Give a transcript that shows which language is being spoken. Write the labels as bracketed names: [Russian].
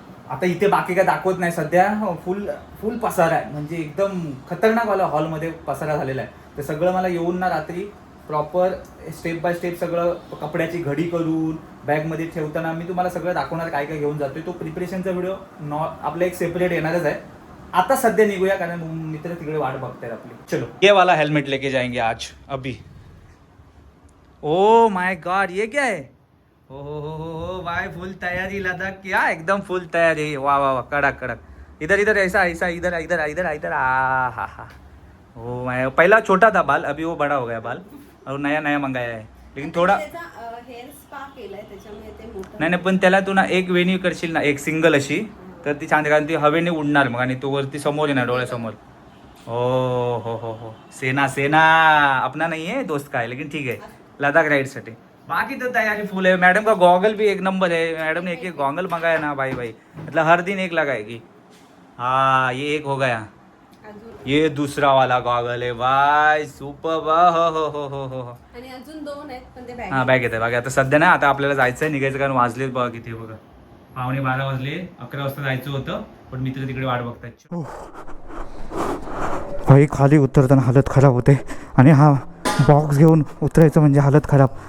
[Marathi] आता इथे बाकी काय दाखवत नाही सध्या, फुल पसारा आहे, म्हणजे एकदम खतरनाकवाला हॉलमध्ये पसारा झालेला आहे. तर सगळं मला येऊन ना रात्री प्रॉपर स्टेप बाय स्टेप सगळं कपड्याची घडी करून बॅगमध्ये ठेवताना मी तुम्हाला सगळं दाखवणार काय काय घेऊन जातोय. तो प्रिपरेशनचा व्हिडिओ आपला एक सेपरेट येणारच आहे. आता सध्या निघूया, कारण मित्र तिकडे वाट बघतायत आपली. [Hindi] चलो, ये वाला हेल्मेट लेके जाएंगे आज अभी. ओ माय गॉड, ये क्या है? हो भाई, फुल तैयारी लद्दाख क्या, एकदम फुल तैयारी. वाह वाह वाह, कड़क कड़क. इधर ऐसा ऐसा, इधर इधर इधर इधर. हा. ओ मैं पहला छोटा था बाल, अभी वो बड़ा हो गया बाल और नया मंगाया है. लेकिन थोडा [Marathi] हेअर स्पा केलाय त्याच्यामुळे ते मोठं. नाही पण त्याला तू ना एक वेन्यू करशील ना, एक सिंगल अशी, तर ती छान, कारण ती हवेने उडणार मग आणि तो वरती समोर येणार डोळ्यासमोर. [Hindi] हो, सेना अपना नहीं है, दोस्त का है, लेकिन ठीक है लद्दाख राइड साठी. बाकी तो तैयारी फुल है. मैडम का गॉगल भी एक नंबर है, मैडम ने एक गॉगल मंगाया ना भाई, मतलब हर दिन एक लगाएगी. हाँ, ये एक हो गया, ये दूसरा वाला गॉगल है भाई, सुपर. [Marathi] हो. आणि अजून 2 आहेत पण ते बॅग. हा, बॅग येते बाकी. आता सध्या ना, आता आपल्याला जायचं आहे, निघायचं, कारण वाजले बघा किती, बघा 11:15 वाजले, 11 वाजता जायचं होतं, पण मित्र तिकडे वाट बघतायत. भाई खाली उतरताना हालत खराब होते आणि हा बॉक्स घेऊन उतरायचं म्हणजे हालत खराब.